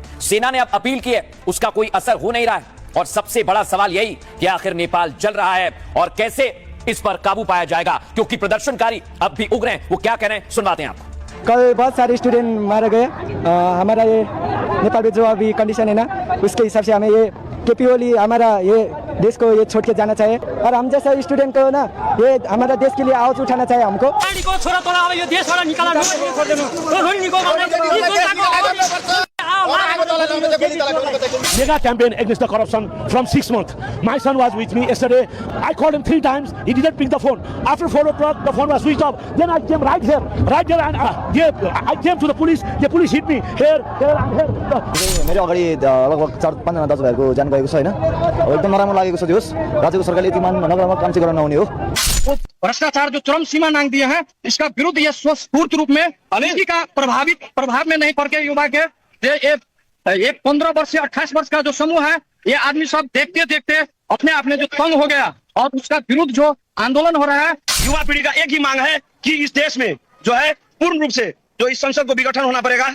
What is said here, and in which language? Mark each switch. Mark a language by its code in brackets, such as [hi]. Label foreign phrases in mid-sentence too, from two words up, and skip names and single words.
[hi] सेना ने अब अपील की है, उसका कोई असर हो नहीं रहा है। और सबसे बड़ा सवाल यही कि आखिर नेपाल जल रहा है और कैसे इस पर काबू पाया जाएगा, क्योंकि प्रदर्शनकारी अब भी उग्र हैं। वो क्या कह रहे हैं सुनवाते हैं आपको। कल बहुत सारे स्टूडेंट मारे गए। हमारा ये नेपाल में जो अभी कंडीशन है ना, उसके हिसाब से हमें ये केपी ओली हमारा ये देश को ये छोड़ के जाना चाहिए। और हम जैसा स्टूडेंट को ना ये हमारा देश के लिए आवाज उठाना चाहिए हमको। [en] Mega campaign against the corruption from 6 months. My son was with me yesterday. I called him 3 times. He didn't pick the phone. After 4 o'clock, the phone was switched off. Then I came right here, and I came to the police. The police hit me here, and here. [ne] मेरो अगाडि लगभग 4-5 जना दाजुभाइको ज्यान गएको छ हैन। एकदम नराम्रो लागेको छ। दियोस् राज्यको सरकारले यति नगरमा काम चाहिँ गर्न नहुने हो। [hi] भ्रष्टाचार जो चरम सीमा नांग दिया है, इसका विरुद्ध यह स्वस्फूर्त रूप में किसी का प्रभाव में नहीं पड़ के युवा के ये 15 वर्ष से 28 वर्ष का जो समूह है, ये आदमी सब देखते देखते अपने आप में जो तंग हो गया और उसका विरुद्ध जो आंदोलन हो रहा है। युवा पीढ़ी का एक ही मांग है कि इस देश में जो है पूर्ण रूप से जो इस संसद को विघटन होना पड़ेगा।